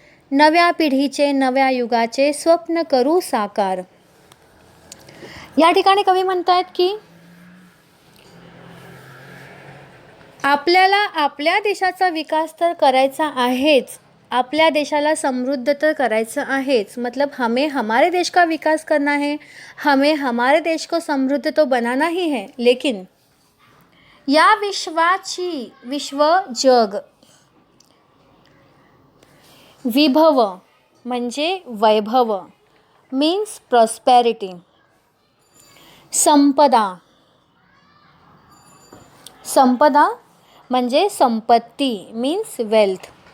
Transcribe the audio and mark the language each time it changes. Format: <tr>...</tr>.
<mr>नव्या पिढीचे, नव्या युगाचे स्वप्न करू साकार. या ठिकाणी कवी म्हणतात की आपल्याला आपल्या देशाचा विकास तर करायचा आहेच, आपल्या देशाला समृद्ध तर करायचं आहेच.</mr> <hi>मतलब हमें हमारे देश का विकास करना है, हमें हमारे देश को समृद्ध तो बनाना ही है.</hi> <mr>लेकिन या विश्वाची, विश्व जग, विभव म्हणजे वैभव</mr> <en>Means prosperity.</en> <mr>संपदा, संपदा म्हणजे संपत्ती</mr> <en>Means wealth.</en>